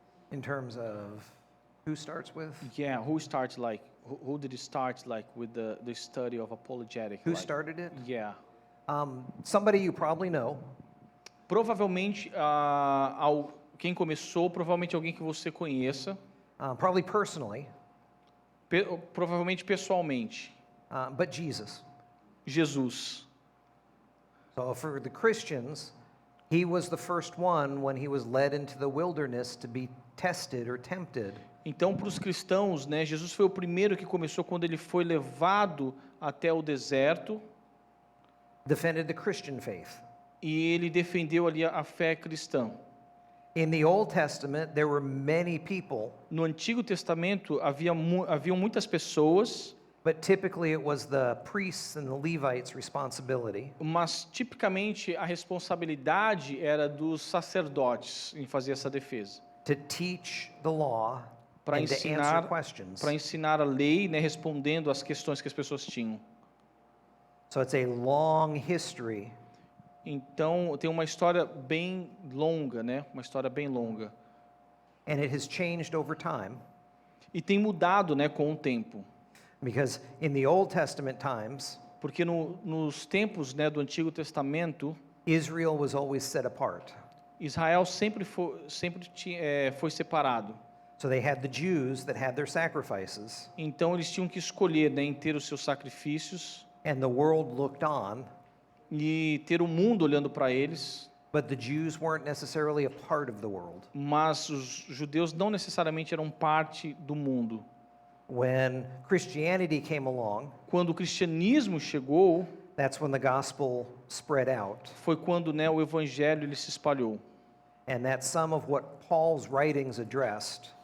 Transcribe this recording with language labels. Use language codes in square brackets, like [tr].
[en] In terms of who starts with? Yeah, who starts who did it start with the study of apologetic? Who started it? Yeah. Somebody you probably know. [pt] Provavelmente quem começou, provavelmente alguém que você conheça, [en] Probably personally, [pt] provavelmente pessoalmente, [en] but Jesus. Jesus. So for the Christians, he was the first one when he was led into the wilderness to be tested or tempted. [pt] Então, para os cristãos, né, Jesus foi o primeiro que começou quando ele foi levado até o deserto [en] Defended the Christian faith. [pt] e ele defendeu ali a fé cristã. [en] In the Old Testament, there were many people, [pt] No Antigo Testamento haviam muitas pessoas, [en] but typically it was the priests and the Levites' responsibility [pt] mas tipicamente a responsabilidade era dos sacerdotes em fazer essa defesa, [en] to teach the law [pt] para [en] and to answer [pt] ensinar, [en] questions. [pt] para ensinar a lei, né, respondendo às questões que as pessoas tinham. [en] So it's a long history [pt] Então, tem uma história bem longa, né? Uma história bem longa. [en] and it has changed over time [pt] E tem mudado, né, com o tempo. [en] because in the Old Testament times, [pt] Porque nos tempos, né, do Antigo Testamento, [en] Israel was always set apart. [pt] Israel sempre foi separado. [en] So they had the Jews that had their sacrifices, [pt] Então eles tinham que escolher, né, em ter os seus sacrifícios [en] and the world looked on, [pt] e ter o mundo olhando para eles, [en] but the Jews weren't necessarily a part of the world. [pt] mas os judeus não necessariamente eram parte do mundo. [en] When Christianity came along, [pt] Quando o cristianismo chegou, [en] that's when the gospel spread out. [pt] foi quando, né, o evangelho ele se espalhou. [en] And that's some of what Paul's writings addressed.